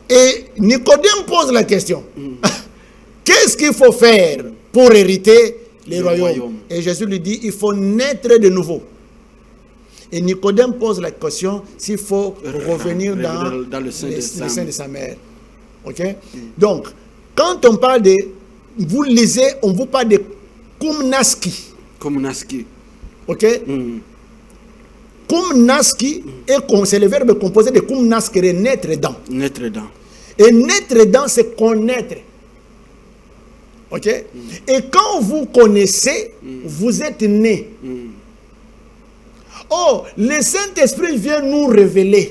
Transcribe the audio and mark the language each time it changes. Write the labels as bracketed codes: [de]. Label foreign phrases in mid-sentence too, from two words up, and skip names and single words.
[fr] Et Nicodème pose la question. Qu'est-ce qu'il faut faire pour hériter le royaume? Et Jésus lui dit, il faut naître de nouveau. Et Nicodème pose la question s'il faut revenir dans le sein de sa mère. Ok? Donc, quand on parle de... Vous lisez, on vous parle de [la] cum nasci. Cum nasci. [fr] Ok? [la] Cum nasci, [fr] c'est le verbe composé de [la] cum nascere, [fr] naître dans. Naître dans. Et naître dans, c'est connaître. Ok? Et quand vous connaissez, vous êtes né. Oh, le Saint-Esprit vient nous révéler.